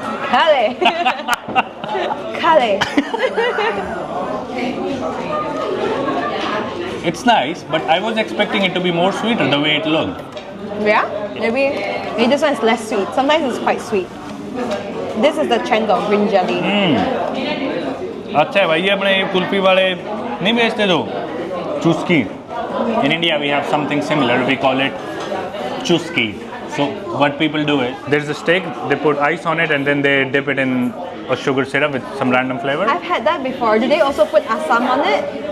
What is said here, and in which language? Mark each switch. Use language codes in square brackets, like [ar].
[en] Kale. Kale. It's nice, but I was expecting it to be more sweeter the way it looked. Yeah? Maybe this one is less sweet. Sometimes it's quite sweet. This is the chendol, green jelly. [hi] अच्छा है भाई, ये अपने कुल्फी वाले नहीं बेचते दो चुस्की. [en] In India we have something similar. We call it chuski. So what people do is there's a steak, they put ice on it and then they dip it in a sugar syrup with some random flavor. I've had that before. Do they also put asam on it?